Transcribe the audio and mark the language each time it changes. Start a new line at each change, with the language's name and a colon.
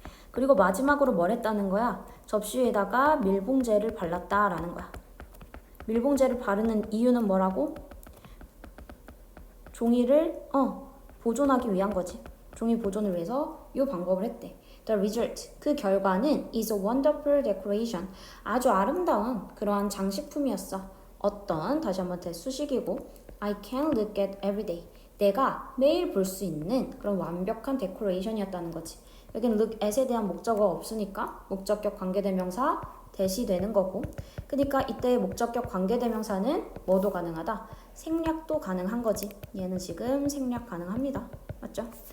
Korean: 그리고 마지막으로 뭘 했다는 거야? 접시에다가 밀봉제를 발랐다라는 거야. 밀봉제를 바르는 이유는 뭐라고? 종이를 보존하기 위한 거지. 종이 보존을 위해서 이 방법을 했대.
English: The result,
Korean: 그 결과는
English: is a wonderful decoration.
Korean: 아주 아름다운 그러한 장식품이었어. 어떤, 다시 한번 대수식이고
English: I can look at every day.
Korean: 내가 매일 볼 수 있는 그런 완벽한 데코레이션이었다는 거지. 여기는 look at에 대한 목적어가 없으니까 목적격 관계대명사 대시되는 거고, 그러니까 이때의 목적격 관계대명사는 뭐도 가능하다? 생략도 가능한 거지. 얘는 지금 생략 가능합니다. 맞죠?